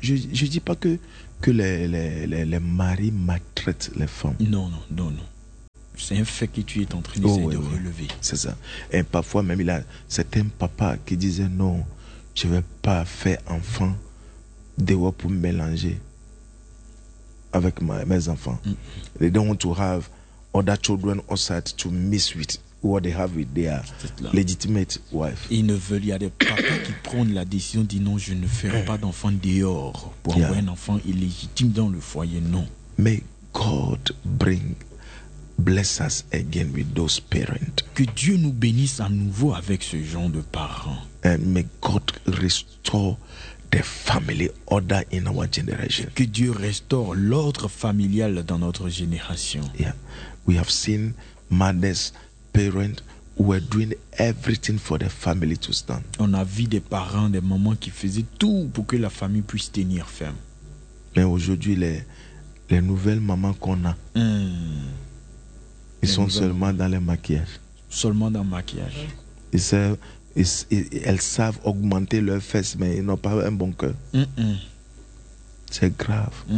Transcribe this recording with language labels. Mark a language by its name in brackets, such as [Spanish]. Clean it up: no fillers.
[French] Je ne dis pas que les maris maltraitent les femmes. Non. C'est un fait que tu es en train de relever. C'est ça. Et parfois, même, il y a certains papas qui disaient non. Je ne vais pas faire enfant dehors pour mélanger avec mes enfants. Mm-hmm. [English] They don't want to have other children outside to mix with what they have with their legitimate wife. [French] Ils ne veulent, il y a des papas qui prennent la décision, disent non, je ne ferai pas d'enfant dehors pour avoir un enfant illégitime dans le foyer, non. [English] May God bless us again with those parents. [French] Que Dieu nous bénisse à nouveau avec ce genre de parents. [English] And may God restore the family order in our generation. [French] Que Dieu restaure l'ordre familial dans notre génération. [English] Yeah. We have seen mothers, parents who were doing everything for the family to stand. [French] On a vu des parents, des mamans qui faisaient tout pour que la famille puisse tenir ferme. Mais aujourd'hui, les nouvelles mamans qu'on a, ils sont seulement dans les maquillages. Seulement dans le maquillage. Ils savent. Elles savent augmenter leurs fesses, mais ils n'ont pas un bon cœur. C'est grave.